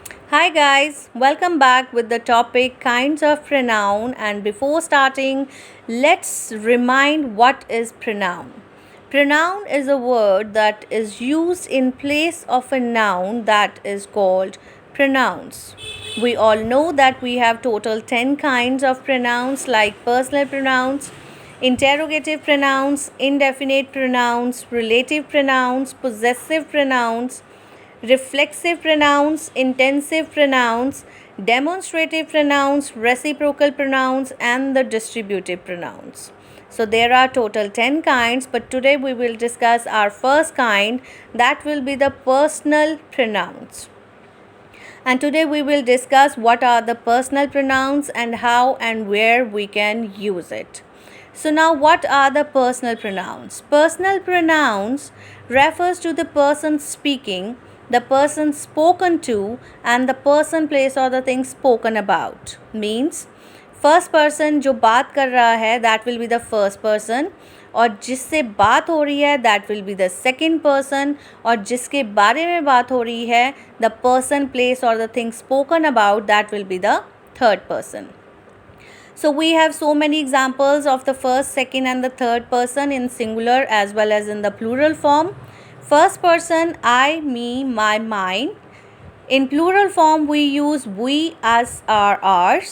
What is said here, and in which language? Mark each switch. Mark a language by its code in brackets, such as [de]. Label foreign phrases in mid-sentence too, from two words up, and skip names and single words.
[en] Hi guys, welcome back with the topic kinds of pronoun, and before starting, let's remind what is pronoun. Pronoun is a word that is used in place of a noun that is called pronouns. We all know that we have total 10 kinds of pronouns like personal pronouns, interrogative pronouns, indefinite pronouns, relative pronouns, possessive pronouns, reflexive pronouns, intensive pronouns, demonstrative pronouns, reciprocal pronouns, and the distributive pronouns. So there are total 10 kinds, but today we will discuss our first kind, that will be the personal pronouns. And today we will discuss what are the personal pronouns and how and where we can use it. So now what are the personal pronouns? Personal pronouns refers to the person speaking, the person spoken to, and the person, place or the thing spoken about. Means first person [hi] जो बात कर रहा है [en] that will be the first person, [hi] और जिससे बात हो रही है [en] that will be the second person, [hi] और जिसके बारे में बात हो रही है [en] the person, place और the thing spoken about that will be the third person. So we have so many examples of the first, second and the third person in singular as well as in the plural form. First person, I, me, my, mine. In plural form we use we, us, our, ours.